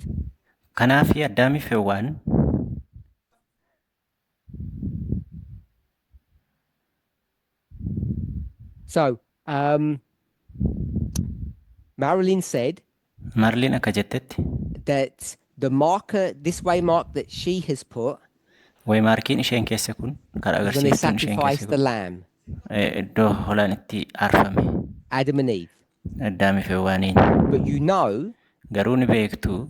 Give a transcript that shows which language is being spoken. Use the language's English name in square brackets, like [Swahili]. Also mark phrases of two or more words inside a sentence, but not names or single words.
[Oromo] Kanaafi Addaamii fi Hewwaan [English] so Marilyn said [Oromo] Marliin akka jettetti [English] that the marker, this way mark that she has put, [Oromo] waymaarkiin isheen keessa kun karaa [English] is when they [Oromo] agarsiiftuun isheen [English] sacrificed [Oromo] keessa [English] the [Oromo] kun [English] lamb, [Oromo] iddoo holaan itti aarfame [English] Adam and Eve. [Oromo] Addaamii fi Hewwaaniin. [English] But you know, [Oromo] Garuu ni beektu